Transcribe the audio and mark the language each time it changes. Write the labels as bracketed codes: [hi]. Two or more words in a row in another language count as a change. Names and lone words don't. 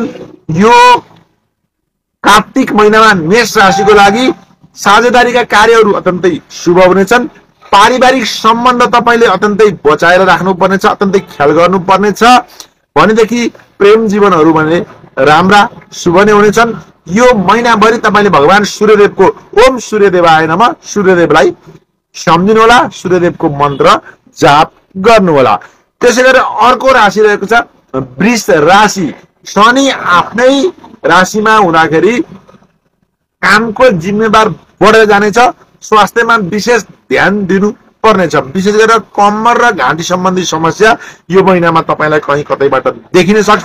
[ne] यो कार्तिक महिनामा मेष राशिको लागि साझेदारीका कार्यहरू अत्यन्तै शुभ हुनेछन्। पारिवारिक सम्बन्ध तपाईले अत्यन्तै बचाएर राख्नुपर्नेछ, अत्यन्तै ख्याल गर्नुपर्नेछ। भनेदेखि प्रेम जीवनहरू भने राम्रा शुभ नै हुनेछन्। यो महिनाभरि तपाईले भगवान सूर्यदेवको [sa] ओम सूर्यदेवाय नमः [ne] सूर्यदेवलाई सम्झिनु होला, सूर्यदेवको मन्त्र जाप गर्नु होला। त्यसैगरी अर्को राशि रहेको छ वृष राशि। शनि आफ्नै राशिमा हुँदाखेरि कामको जिम्मेवार बढेर जानेछ। स्वास्थ्यमा विशेष ध्यान दिनु पर्नेछ। विशेष गरेर कम्मर र घाँटी सम्बन्धी समस्या यो महिनामा तपाईलाई कहीं कतैबाट देखिन सक्छ।